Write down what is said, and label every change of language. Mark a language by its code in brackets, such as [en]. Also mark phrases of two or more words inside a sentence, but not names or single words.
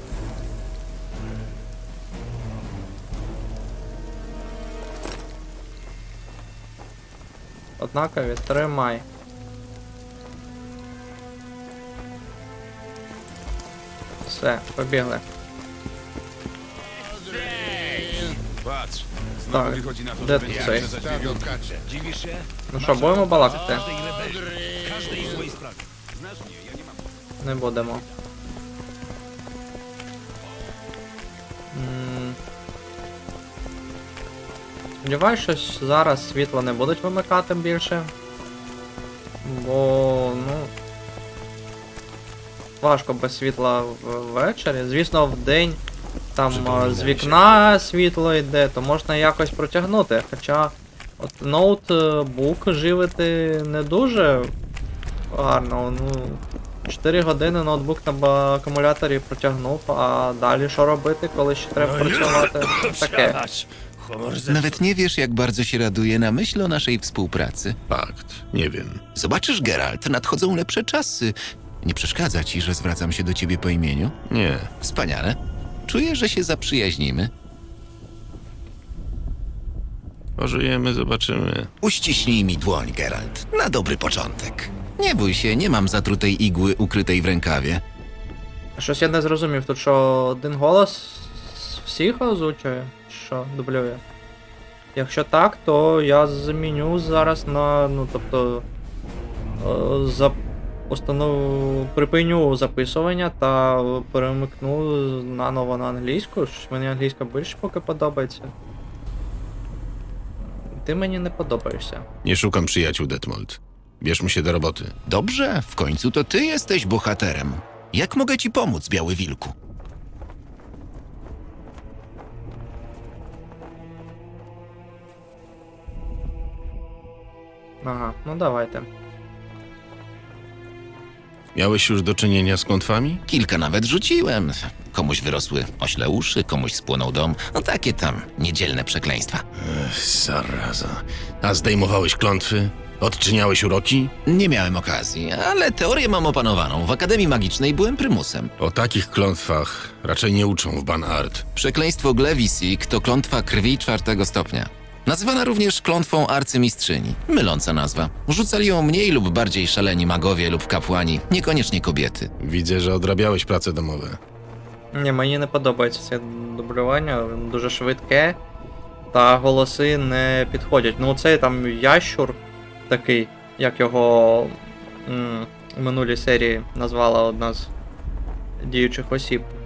[uk] Однакові, тримай. Все, побігли. [pl] Patrz, [uk] Так, [pl] znowu wychodzi na to, [uk] де [pl] że [uk] тут [pl] będzie [uk] цей? [pl] za dziewiątkę. Dziwisz się? [uk] Ну що, будемо балакати? [pl] Każdej złej sprawie. Znasz mnie, ja nie mam... [uk] Не будемо. Сподіваюсь, що зараз світло не будуть вимикати більше. Бо, ну... важко без світла ввечері. Звісно, вдень там з вікна світло йде, то можна якось протягнути. Хоча от ноутбук живити не дуже гарно. Ну, 4 години ноутбук на акумуляторі протягнув, а далі що робити, коли ще треба працювати? Таке. [pl] Nawet nie wiesz, jak bardzo się raduję na myśl o naszej współpracy. Fakt, nie wiem. Zobaczysz, Geralt, nadchodzą lepsze czasy. Nie przeszkadza ci, że zwracam się do ciebie po imieniu? Nie. Wspaniale. Czuję, że się zaprzyjaźnimy. Pożyjemy, zobaczymy. Uściśnij mi dłoń, Geralt. Na dobry początek. Nie bój się, nie mam zatrutej igły ukrytej w rękawie. [uk] Щось я не зрозумів, тут що один голос всіх озвучує? Що дублює? Якщо так, то я заміню зараз на, ну тобто, припиню записування та перемикну наново на англійську. Щось мені англійська більше поки подобається. Ти мені не подобаєшся. [pl] Nie szukam przyjaciół, Detmold. Bierzmy się do roboty. Dobrze, w końcu to ty jesteś bohaterem. Jak mogę ci pomóc, Biały Wilku? [uk] Ага, ну давайте. [pl] Miałeś już do czynienia z klątwami? Kilka nawet rzuciłem. Komuś wyrosły ośle uszy, komuś spłonął dom. No takie tam niedzielne przekleństwa. Zaraza. A zdejmowałeś klątwy? Odczyniałeś uroki? Nie miałem okazji, ale teorię mam opanowaną. W Akademii Magicznej byłem prymusem. O takich klątwach raczej nie uczą w Banart. Przekleństwo Glewisik to klątwa krwi 4. stopnia. Nazywana również klątwą arcymistrzyni. Myląca nazwa. Rzucali ją mniej lub bardziej szaleni magowie lub kapłani, niekoniecznie kobiety. Widzę, że odrabiałeś prace domowe. [uk] Ні, мені не подобається це дублювання, дуже швидке, та голоси не підходять. Ну цей там ящур такий, як його у минулій серії назвала одна з діючих осіб.